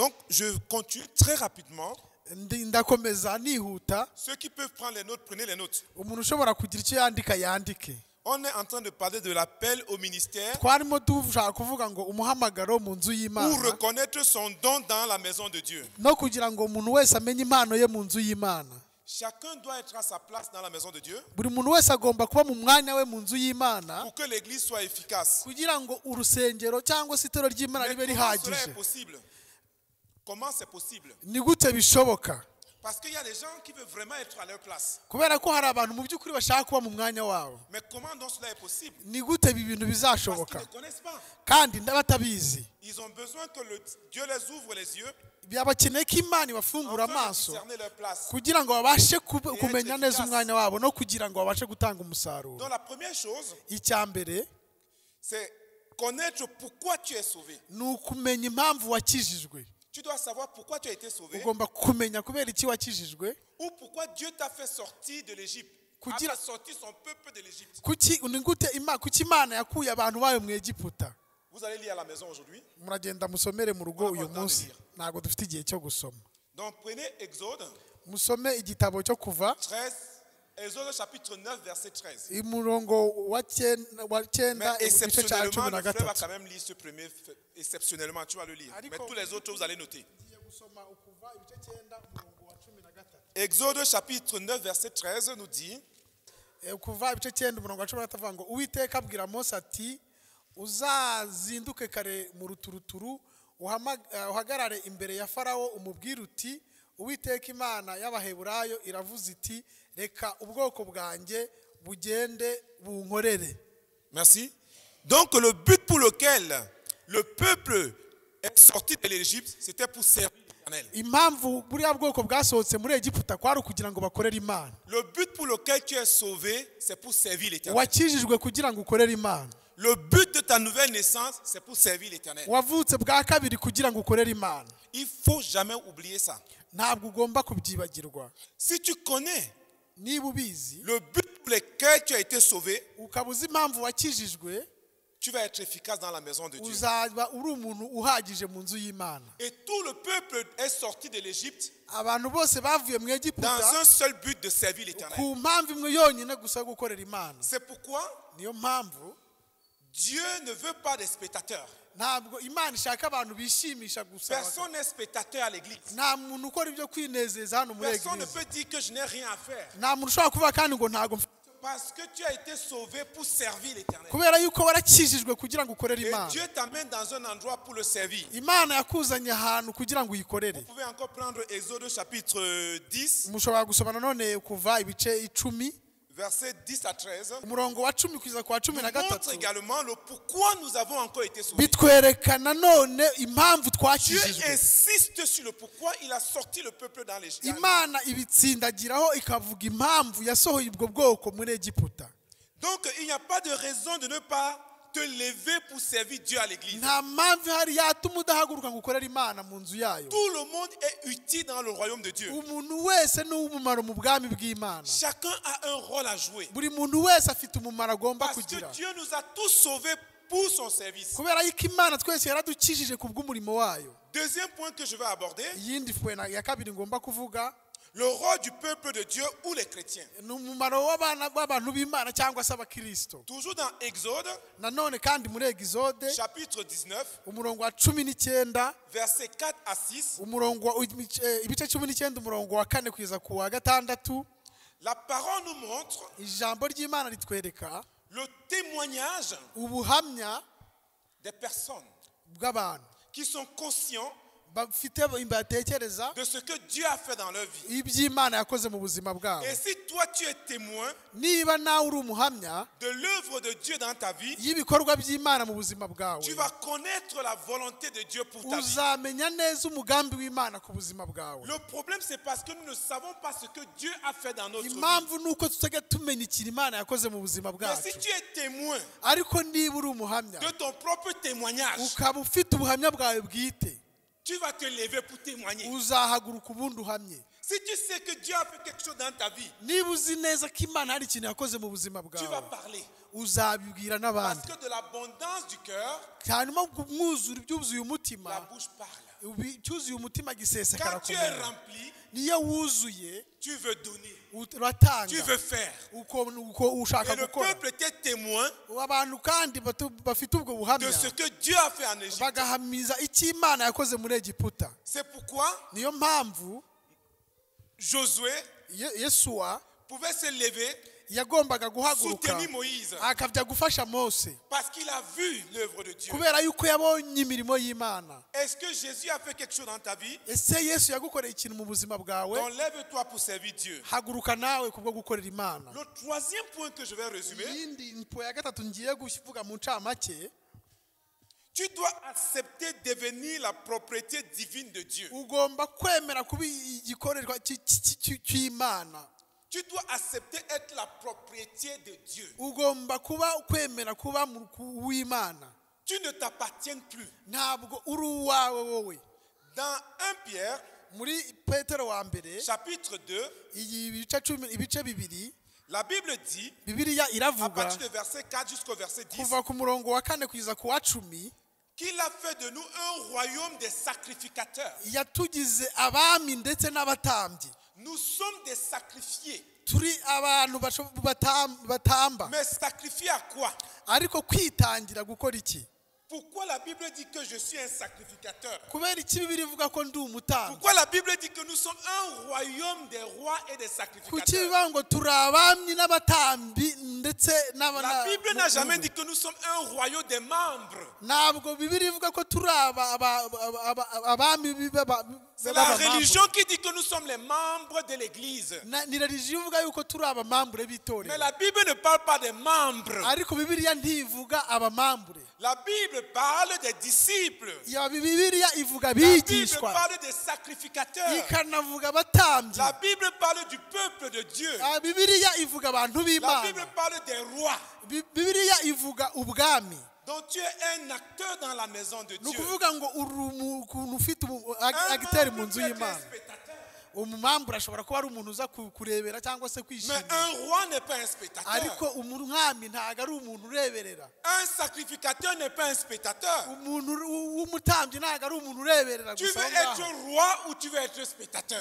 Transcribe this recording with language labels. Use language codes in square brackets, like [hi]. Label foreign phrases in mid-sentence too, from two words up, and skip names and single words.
[fr] je continue très rapidement. [rw] ndakomeza nihuta. [fr] Ceux qui peuvent prendre les notes, prenez les notes. [rw] Umuntu ushobora kugira icyo yandika yandike. [fr] On est en train de parler de l'appel au ministère [rw] twarimo dushaka kuvuga ngo umuhamagaro mu nzu y'Imana, [fr] pour reconnaître son don dans la maison de Dieu. [rw] no kugira ngo umuntu wese amenye impano ye mu nzu y'Imana. [fr] Chacun doit être à sa place dans la maison de Dieu [rw] buri muntu wese agomba kuba mu mwanya we mu nzu y'Imana [fr] pour que l'église soit efficace. [rw] kugira ngo urusengero cyangwa se itoro ry'Imana [fr] Mais [rw] ribe [fr] comment cela est [rw] rihagije. [fr] possible? Comment c'est possible? [rw] Ni gute bishoboka? [fr] Parce qu'il y a des gens qui veulent vraiment être à leur place. [rw] kubera ko hari abantu mu by'ukuri bashaka kuba mu mwanya wabo. [fr] Mais comment donc cela est possible? [rw] Ni gute ibi bintu [fr] Parce qu'ils [rw] bizashoboka? [fr] ne connaissent pas. [rw] kandi batabizi. [fr] Ils ont besoin que Dieu les ouvre les yeux [rw] byabakeneye ko Imana ibafungura [fr] afin de [rw] amaso [fr] discerner leur place. [rw] kugira ngo babashe kumenya neza umwanya wabo no kugira ngo babashe gutanga umusaruro. [fr] Donc la première chose, [rw] icya mbere [fr] c'est connaître pourquoi tu es sauvé. [rw] ni ukumenya impamvu wakijijwe. [fr] Tu dois savoir pourquoi tu as été sauvé [rw] ugomba kumenya kubera iki wakijijwe, [fr] ou pourquoi Dieu t'a fait sortir de l'Égypte. A [rw] Kugira- [fr] fait sortir son peuple de l'Égypte. [rw] kuki Imana yakuye abantu bayo mu Egiputa. [fr] Vous allez lire à la maison aujourd'hui. [rw] Muragenda musomere mu rugo uyu munsi, ntabwo dufite igihe cyo gusoma. [fr] Donc prenez Exode [rw] Musome igitabo cyo kuva 13, [fr] Exode chapitre 9 verset 13. [rw] umurongo wa cyenda [fr] Mais [rw] igice cya [fr] exceptionnellement, [rw] cumi na [fr] le frère va [rw] gatatu. [fr] quand même lire ce premier. Exceptionnellement, tu vas le lire. Mais tous les autres, vous allez noter. [rw] Ngiye gusoma ukuva ibice cyenda umurongo wa cumi na gatatu. [fr] Exode chapitre 9 verset 13 nous dit: [rw] kuva ibice cyenda umurongo wa cumi na gatatu avuga ngo Uwiteka abwira Mose ati uzazinduke kare mu ruturuturu uhagarare imbere ya Farawo umubwire uti Uwiteka Imana y'Abaheburayo iravuze iti reka ubwoko bwanjye bugende bunkorere. [fr] Merci. Donc le but pour lequel le peuple est sorti de l'Égypte, c'était pour servir l'Éternel. [rw] Impamvu buriya bwoko bwasohotse muri Egiputa kwari kugira ngo bakorere Imana. [fr] Le but pour lequel tu es sauvé, c'est pour servir l'Éternel. [rw] Wakijijwe kugira ngo ukorere Imana. [fr] Le but de ta nouvelle naissance, c'est pour servir l'Éternel. [rw] Wavutse bwa kabiri kugira ngo ukorere Imana. [fr] Il faut jamais oublier ça. [rw] Ntabwo ugomba kubyibagirwa. [fr] Si tu connais [rw] Niba ubizi [fr] le but pour lequel tu as été sauvé, [rw] ukabuza impamvu wakijijwe, [fr] tu vas être efficace dans la maison de Dieu. [rw] uzaba uri umuntu uhagije mu nzu y'Imana. [fr] Et tout le peuple est sorti de l'Égypte [rw] Abantu bose bavuye mu [fr] dans [rw] Egiputa [fr] un seul but de servir l'Éternel. [rw] ku mpamvu imwe yonyine gusa yo gukorera Imana. [fr] C'est pourquoi [rw] Niyo mpamvu [fr] Dieu ne veut pas des spectateurs. [rw] ntabwo Imana ishaka abantu bishimisha gusa. [fr] Personne n'est spectateur à l'église. [rw] Nta muntu ukora ibyo kwinezeza hano muri [fr] Personne ne [rw] Eglise. [fr] peut dire que je n'ai rien à faire. [rw] Nta muntu ushobora kuvuga kandi ngo ntabwo [fr] Parce que tu as été sauvé pour servir l'Éternel. [rw] kubera yuko warakijijwe kugira ngo ukorere [fr] Et [rw] Imana. [fr] Dieu t'amène dans un endroit pour le servir. [rw] Imana yakuzanye ahantu kugira ngo uyikorere. [fr] Vous pouvez encore prendre Exode chapitre 10, [rw] mushobora gusoma nanone kuva ibice 10 [fr] versets 10 à 13. [rw] umurongo wa 10 kugeza ku wa 13. [fr] Montre également le pourquoi nous avons encore été sauvés. [rw] bitwereka nanone impamvu [fr] Dieu [rw] twakijijwe. [fr] insiste sur le pourquoi il a sorti le peuple dans l'Égypte. [rw] Imana ibitsindagiraho ikavuga impamvu yasohoye ubwo bwoko muri Egiputa. [fr] Donc il n'y a pas de raison de ne pas te lever pour servir Dieu à l'église. [rw] Nta mpamvu hari yatuma udahaguruka ngo ukorere Imana mu nzu yayo. [fr] Tout le monde est utile dans le royaume de Dieu. [rw] Umuntu wese ni uw'umumaro mu bwami bw'Imana. [fr] Chacun a un rôle à jouer. [rw] Buri muntu wese afite umumaro agomba [fr] Parce que [rw] kugira. [fr] Dieu nous a tous sauvés pour son service. [rw] kubera yuko Imana twese yaradukijije ku bw'umurimo wayo. [fr] Deuxième point que je vais aborder, [rw] Iyindi point ya kabiri ngomba kuvuga [fr] le rôle du peuple de Dieu ou les chrétiens. [rw] ni umumaro w'abantu b'Imana cyangwa se abakristo. [fr] Toujours dans Exode, [rw] Nanone kandi muri Exode [fr] chapitre 19, [rw] umurongo wa 19 [fr] versets 4 à 6, [rw] umurongo ibice 19 umurongo wa 4 kugeza ku wa 6, [fr] la parole nous montre [rw] ijambo ry'Imana ritwereka [fr] le témoignage [rw] ubuhamya [fr] des personnes [rw] bw'abantu [fr] qui sont conscients [rw] bafite batekereza [fr] de ce que Dieu a fait dans leur vie. [rw] iby'Imana yakoze mu buzima bwabo. [fr] Et si toi tu es témoin [rw] Niba nawe uri umuhamya [fr] de l'œuvre de Dieu dans ta vie, [rw] y'ibikorwa by'Imana mu buzima bwawe, [fr] tu vas connaître la volonté de Dieu pour ta vie. [rw] uzamenya neza umugambi w'Imana ku buzima bwawe. [fr] Le problème c'est parce que nous ne savons pas ce que Dieu a fait dans notre vie. [rw] Impamvu nuko tutajya tumenya ikintu Imana yakoze mu buzima [fr] Mais [rw] bwacu. [fr] si tu es témoin [rw] Ariko niba uri umuhamya [fr] de ton propre témoignage, [rw] ukaba ufite ubuhamya bwawe bwite, [fr] tu vas te lever pour témoigner. [rw] uzahaguruka ubundi uhamye. [fr] Si tu sais que Dieu a fait quelque chose dans ta vie, [rw] Niba uzi neza ko Imana hari ikintu yakoze mu buzima [fr] tu vas [rw] bwawe, [fr] parler. [rw] uzabibwira [fr] Parce [rw] n'abandi. [fr] que de l'abondance du cœur, [rw] Hanyuma mwuzura ibyuzuye umutima, [fr] la bouche parle. [rw] cyuzuye umutima gisesekara [fr] Quand [rw] ku [fr] tu es [rw] muntu. [fr] rempli, [rw] Niyo wuzuye [fr] tu veux donner, [rw] uratanga, [fr] tu veux faire. [rw] uko ushaka [fr] Et le [rw] gukora. [fr] peuple était témoin [rw] Abantu kandi bafite ubwo [fr] de [rw] buhamya [fr] ce que Dieu a fait en Égypte. [rw] bagahamiza icyo Imana yakoze muri Egiputa. [fr] C'est pourquoi [rw] Niyo mpamvu [fr] Josué [rw] Yesuwa [fr] pouvait se lever, [rw] yagombaga guhaguruka [fr] soutenir Moïse, [rw] akajya gufasha Mose [fr] parce qu'il a vu l'œuvre de Dieu. [rw] kubera yuko yabonye imirimo y'Imana. [fr] Est-ce que Jésus a fait quelque chose dans ta vie? [rw] Ese Yesu yagukoreye ikintu mu buzima bwawe? [fr] Donc lève-toi pour servir Dieu. [rw] Haguruka nawe kubwo gukorera Imana. [fr] Le troisième point que je vais résumer, [rw] Iyindi mpo ya gatatu ngiye kuvuga mu ncamake, [fr] tu dois accepter devenir la propriété divine de Dieu. [rw] ugomba kwemera kuba igikorerwa cy'Imana. [fr] Tu dois accepter être la propriété de Dieu. [rw] Ugomba kwemera kuba w'Imana. [fr] Tu ne t'appartiens plus. [rw] Ntabwo uri uwawe wowe. [fr] Dans 1 Pierre, [rw] Muri Petero wa mbere [fr] chapitre 2, [rw] ibice bibiri, [fr] la Bible dit, [rw] Bibiliya [fr] à [rw] iravuga [fr] partir du verset 4 jusqu'au verset 10, [rw] kuva ku murongo wa 4 kugeza ku wa 10, [fr] qu'il a fait de nous un royaume des sacrificateurs. [rw] yatugize abami ndetse n'abatambyi. [fr] Nous sommes des sacrifiés. [rw] Turi abantu batamba. [fr] Mais sacrifiés à quoi? [rw] Ariko kwitangira gukora iki? [fr] Pourquoi la Bible dit que je suis un sacrificateur? [rw] Kubera iki Bibiliya ivuga ko ndi umutambyi? [fr] Pourquoi la Bible dit que nous sommes un royaume des rois et des [rw] Kuki [fr] sacrificateurs? [rw] bivuga ngo turi abami n'abatambi ndetse [fr] La Bible n'a jamais dit que nous sommes un royaume des membres. [rw] Ntabwo Bibiliya ivuga ko turi abami [fr] C'est la religion qui dit que nous sommes les membres de l'église. [rw] ni religion ivuga yuko turi abamambure [fr] Mais [rw] b'itorero. [fr] la Bible ne parle pas des membres. [rw] Ariko Bibiliya ntivuga abamambure. [fr] La Bible parle des disciples. [rw] Ya Bibiliya ivuga [fr] La Bible [rw] abigishwa, [fr] parle des sacrificateurs. [rw] ikanavuga abatambyi. [fr] La Bible parle du peuple de Dieu. [rw] Bibiliya ivuga abantu [fr] La [rw] b'Imana. [fr] Bible parle des rois. [rw] Bibiliya ivuga ubwami. [fr] Donc tu es un acteur dans la maison de [rw] Ni [fr] Dieu. [rw] ukuvuga ngo uri umuntu ufite [fr] Un [rw] agiteri mu [fr] membre [rw] nzu [fr] peut être un [rw] y'Imana. [fr] spectateur. [rw] Umumambure ashobora kuba ari umuntu uza kurebera cyangwa se [fr] Mais [rw] kwishimira. [fr] un roi n'est pas un spectateur. [rw] Ariko umwami ntabwo ari umuntu ureberera. [fr] Un sacrificateur n'est pas un spectateur. [rw] Umuntu w'umutambyi ntabwo ari umuntu ureberera [fr] Tu [rw] gusa [fr] veux [rw] aho [fr] être [rw] ngaho. [fr] roi ou tu veux être spectateur?